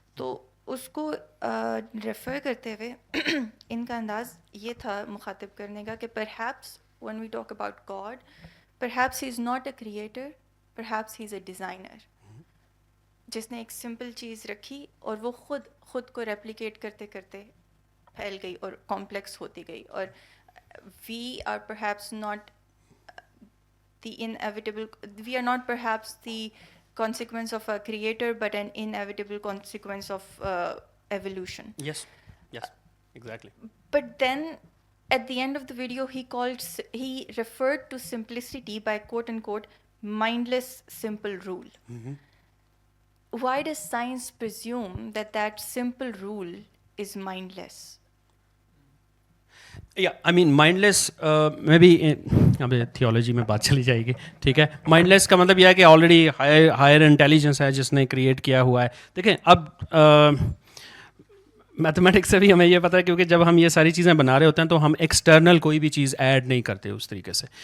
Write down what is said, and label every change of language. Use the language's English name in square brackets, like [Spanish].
[Hindi] तो उसको रेफ़र करते हुए इनका अंदाज़ ये था मुखातिब करने का कि [English] perhaps when we talk about God, perhaps he is not a creator, perhaps he is a designer, [Hindi] जिसने एक सिंपल चीज़ रखी और वो खुद को रेप्लिकेट करते करते फैल गई और कॉम्प्लेक्स होती गई। [English] और we are perhaps not the inevitable, we are not perhaps the consequence of a creator but an inevitable consequence of evolution. Yes, exactly. But then at the end of the video he referred to simplicity by quote unquote mindless simple rule. Why does science presume that simple rule is mindless? [Hindi] या I mean mindless में भी अब theology में बात चली जाएगी, ठीक है. माइंडलेस का मतलब यह है कि ऑलरेडी हायर इंटेलिजेंस है जिसने क्रिएट किया हुआ है. देखें अब मैथमेटिक्स से भी हमें ये पता है, क्योंकि जब हम ये सारी चीज़ें बना रहे होते हैं तो हम एक्सटर्नल कोई भी चीज़ ऐड नहीं करते उस तरीके से.